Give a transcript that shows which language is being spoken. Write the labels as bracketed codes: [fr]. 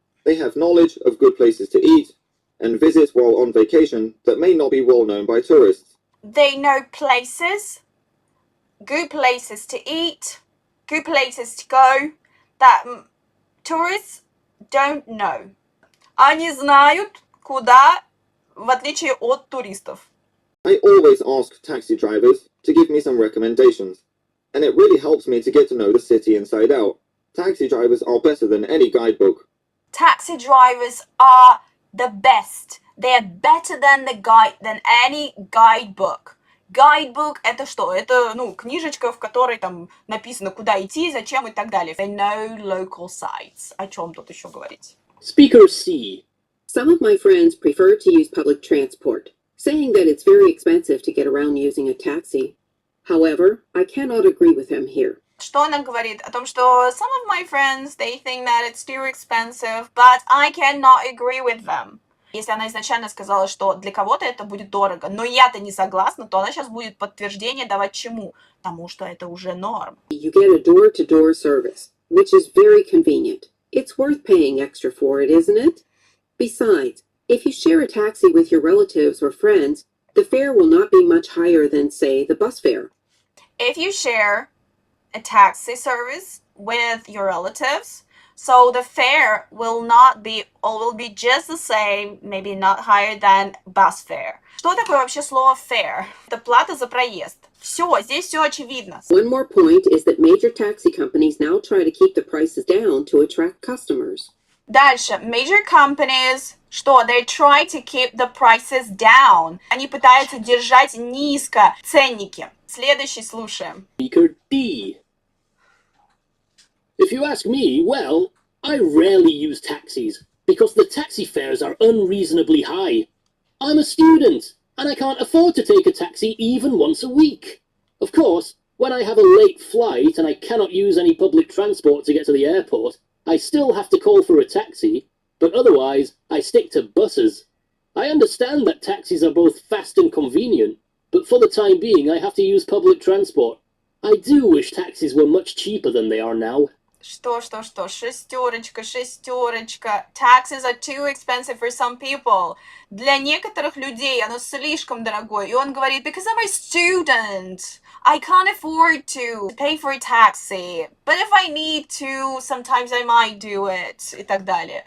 [en] They have knowledge of good places to eat and visit while on vacation that may not be well known by tourists. They know places, good places to eat, good places to go that tourists don't know. [ru] Они знают, куда, в отличие от туристов. [en] I always ask taxi drivers to give me some recommendations, and it really helps me to get to know the city inside out. Taxi drivers are better than any guidebook. Taxi drivers are the best. They are better than any guidebook. [ru] Guidebook — это что? Это, книжечка, в которой там написано, куда идти, зачем и так далее. [en] They know local sites. [ru] О чем тут еще говорить? [en] Speaker C. Some of my friends prefer to use public transport, saying that it's very expensive to get around using a taxi. However, I cannot agree with them here. [ru] Что она говорит? О том, что [en] some of my friends, they think that it's too expensive, but I cannot agree with them. [ru] Если она изначально сказала, что для кого-то это будет дорого, но я-то не согласна, то она сейчас будет подтверждение давать чему? Тому, что это уже норм. [en] You get a door-to-door service, which is very convenient. It's worth paying extra for it, isn't it? Besides, if you share a taxi with your relatives or friends, the fare will not be much higher than, say, the bus fare. If you share a taxi service with your relatives, so the fare will be just the same, maybe not higher than bus fare. [ru] Что такое вообще слово fare? Это плата за проезд. Все, здесь все очевидно. [en] One more point is that major taxi companies now try to keep the prices down to attract customers. [ru] Дальше. [en] Major companies, что? They try to keep the prices down. [ru] Они пытаются держать низко ценники. Следующий слушаем. [en] Speaker D. If you ask me, well, I rarely use taxis because the taxi fares are unreasonably high. I'm a student and I can't afford to take a taxi even once a week. Of course, when I have a late flight and I cannot use any public transport to get to the airport, I still have to call for a taxi, but otherwise I stick to buses. I understand that taxis are both fast and convenient, but for the time being I have to use public transport. I do wish taxis were much cheaper than they are now. [ru] Что? Шестерочка. [en] Taxes are too expensive for some people. [ru] Для некоторых людей оно слишком дорогое. И он говорит, [en] because I'm a student, I can't afford to pay for a taxi. But if I need to, sometimes I might do it. [ru] И так далее.